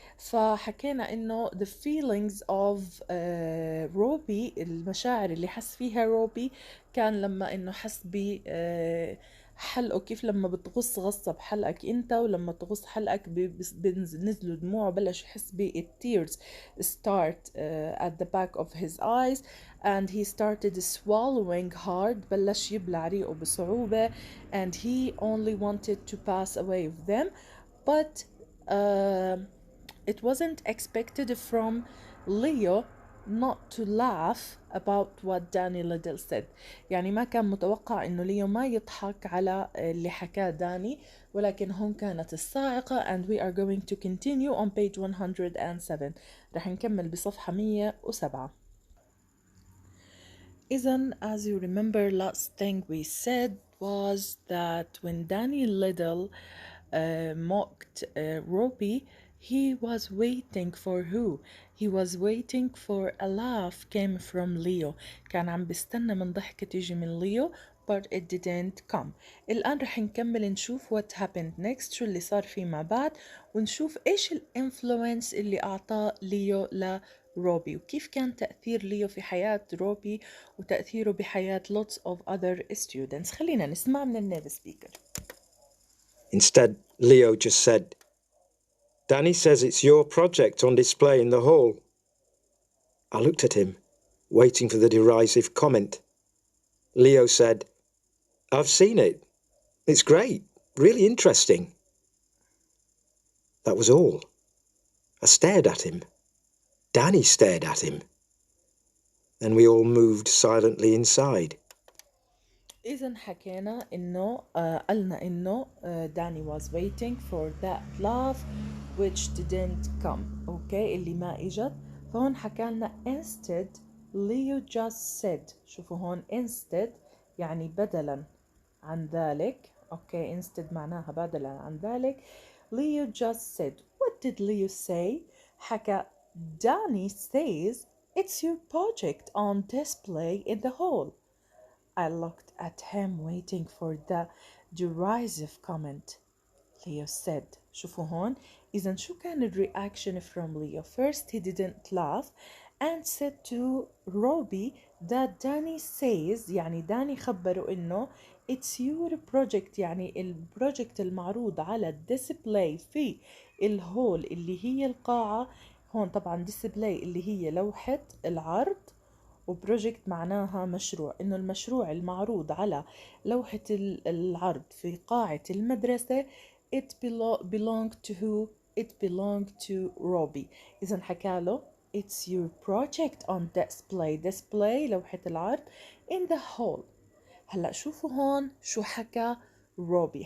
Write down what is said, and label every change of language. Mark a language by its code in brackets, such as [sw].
[ar] فحكينا إنه [en] the feelings of [ar] روبي, المشاعر اللي حس فيها روبي كان لما إنه حس ب حلقه, كيف لما بتغص غصة بحلقك انت ولما تغص حلقك بنزلوا دموعه, بلش يحس [en] tears start at the back of his eyes, and he started swallowing hard, [ar] بلش يبلع ريقه بصعوبة, [en] and he only wanted to pass away with them. But it wasn't expected from Leo not to laugh about what Danny Liddell said. [ar] يعني ما كان متوقع إنه ليو ما يضحك على اللي حكاه داني, ولكن هون كانت الصاعقة. [en] and we are going to continue on page 107. [ar] رح نكمل بصفحة 107. [en] إذن, as you remember, last thing we said was that when Danny Liddell mocked Robbie, he was waiting for who? He was waiting for a laugh came from Leo. [ar] كان عم بيستنى من ضحكة تيجي من Leo, [en] but it didn't come. [ar] الآن رح نكمل نشوف [en] what happened next, [ar] شو اللي صار فيما بعد, ونشوف إيش الانفلونس اللي أعطاه ليو لروبي, وكيف كان تأثير ليو في حياة روبي وتأثيره بحياة [en] lots of other students. [ar] خلينا نسمع من النيف سبيكر. [en] Instead, Leo just said, "Danny says it's your project on display in the hall." I looked at him, waiting for the derisive comment. Leo said, "I've seen it. It's great, really interesting." That was all. I stared at him. Danny stared at him. Then we all moved silently inside. [ar] إذن حكينا إنه قلنا إنه [en] Danny was waiting for that laugh which didn't come. [ar] okay, اللي ما إجت. فهون حكالنا [en] instead Leo just said. [ar] شوفوا هون instead يعني بدلا عن ذلك. okay, instead معناها بدلا عن ذلك. [en] Leo just said. What did Leo say? حكى Danny says It's your project on display in the hall. I looked at him waiting for the derisive comment. Leo said. [ar] شوفوا هون إذا شو كان الرياكشن [en] from Leo? First he didn't laugh and said to Robbie that Danny says [ar] يعني داني خبره إنه [en] it's your project [ar] يعني البروجكت المعروض على الديسبلاي في الهول اللي هي القاعة. هون طبعا ديسبلاي اللي هي لوحة العرض وبروجكت معناها مشروع، إنه المشروع المعروض على لوحة العرض في قاعة المدرسة [en] it belonged to who? It belonged to Robbie. [ar] إذا حكاله [en] it's your project on display [ar] لوحة العرض [en] in the hall. [ar] هلأ شوفوا هون شو حكى روبي.